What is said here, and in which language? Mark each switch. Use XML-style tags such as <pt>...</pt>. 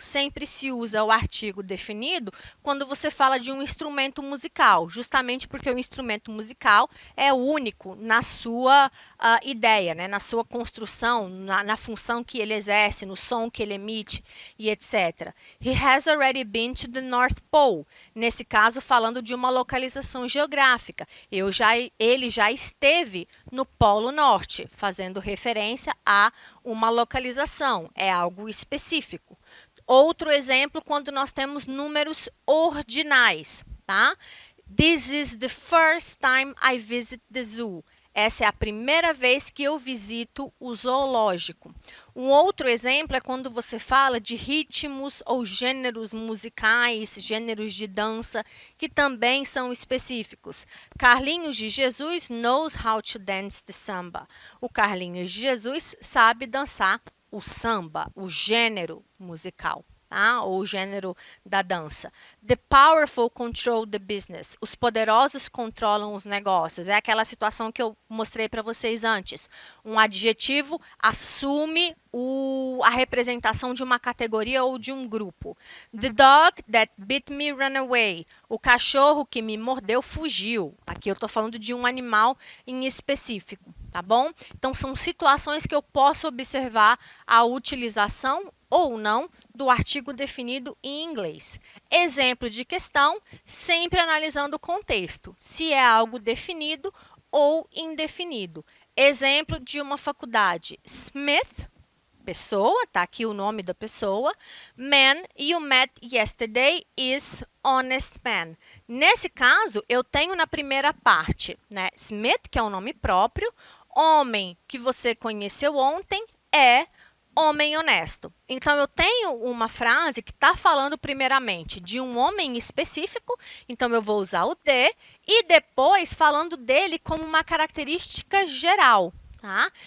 <pt>Sempre se usa o artigo definido quando você fala de um instrumento musical, justamente porque o instrumento musical é único na sua ideia, né? Na sua construção, na função que ele exerce, no som que ele emite e etc.</pt> <en>He has already been to the North Pole.</en> <pt>Nesse caso, falando de uma localização geográfica. Ele já esteve no Polo Norte, fazendo referência a uma localização, é algo específico. Outro exemplo, quando nós temos números ordinais, tá?</pt> <en>This is the first time I visit the zoo.</en> <pt>Essa é a primeira vez que eu visito o zoológico. Um outro exemplo é quando você fala de ritmos ou gêneros musicais, gêneros de dança, que também são específicos.</pt> <en>Carlinhos de Jesus knows how to dance the samba.</en> <pt>O Carlinhos de Jesus sabe dançar o samba, o gênero musical. Tá? Ou o gênero da dança.</pt> <en>The powerful control the business.</en> <pt>Os poderosos controlam os negócios. É aquela situação que eu mostrei para vocês antes. Um adjetivo assume a representação de uma categoria ou de um grupo.</pt> <en>The dog that bit me ran away.</en> <pt>O cachorro que me mordeu fugiu. Aqui eu estou falando de um animal em específico, tá bom? Então, são situações que eu posso observar a utilização ou não do artigo definido em inglês. Exemplo de questão, sempre analisando o contexto, se é algo definido ou indefinido. Exemplo de uma faculdade, Smith, pessoa, tá aqui o nome da pessoa.</pt> <en>Man you met yesterday is honest man.</en> <pt>Nesse caso, eu tenho na primeira parte, né, Smith, que é um nome próprio, homem que você conheceu ontem é homem honesto. Então, eu tenho uma frase que está falando primeiramente de um homem específico, então eu vou usar o de, e depois falando dele como uma característica geral. tá?</pt>